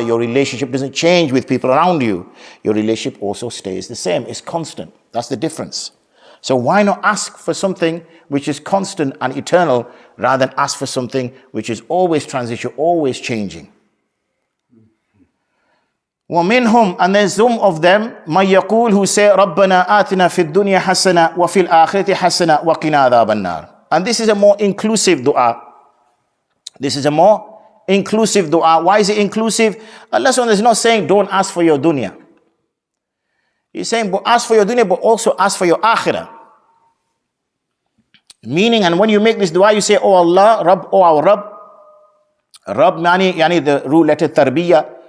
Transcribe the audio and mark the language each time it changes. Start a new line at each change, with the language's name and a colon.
English: Your relationship doesn't change with people around you. Your relationship also stays the same. It's constant. That's the difference. So why not ask for something which is constant and eternal rather than ask for something which is always transition, always changing?
Arabic: وَمِنْهُمْ.
English: And there's some of them,
Arabic: مَن يَقُول,
English: who say,
Arabic: رَبَّنَا آتِنَا فِي الدُّنْيَا حَسَنَةً وَفِي الْآخِرَةِ حَسَنَةً وَقِنَا عَذَابَ النَّارِ.
English: And this is a more inclusive dua. This is a more inclusive dua. Why is it inclusive? Allah is not saying don't ask for your dunya. He's saying but ask for your dunya, but also ask for your akhirah. Meaning, and when you make this dua, you say, oh Allah, Rabb, oh our Rabb. Rabb yani the root letter tarbiyah.